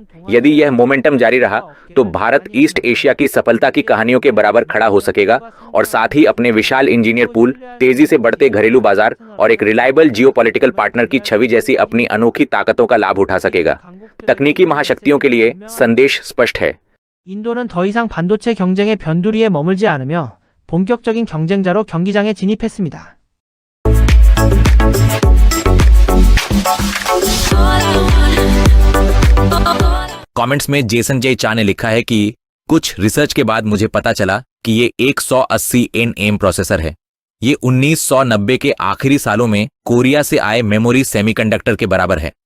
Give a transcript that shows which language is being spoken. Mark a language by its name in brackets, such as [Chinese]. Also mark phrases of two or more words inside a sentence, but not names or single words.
[Hindi] यदि यह मोमेंटम जारी रहा तो भारत ईस्ट एशिया की सफलता की कहानियों के बराबर खड़ा हो सकेगा और साथ ही अपने विशाल [English] engineer pool, [Hindi] तेजी से बढ़ते घरेलू बाजार और एक [English] reliable geopolitical partner [Hindi] की छवि जैसी अपनी अनोखी ताकतों का लाभ उठा सकेगा। तकनीकी महाशक्तियों के लिए संदेश स्पष्ट है। [Korean] 인도는 더 이상 반도체 경쟁의 변두리에 머물지 않으며 본격적인 경쟁자로 경기장에 진입했습니다. [Hindi] कमेंट्स में जेसन जे चा ने लिखा है कि कुछ रिसर्च के बाद मुझे पता चला कि ये 180 nm प्रोसेसर है। ये 1990 के आखिरी सालों में कोरिया से आए [English] memory semiconductor [Hindi] के बराबर है।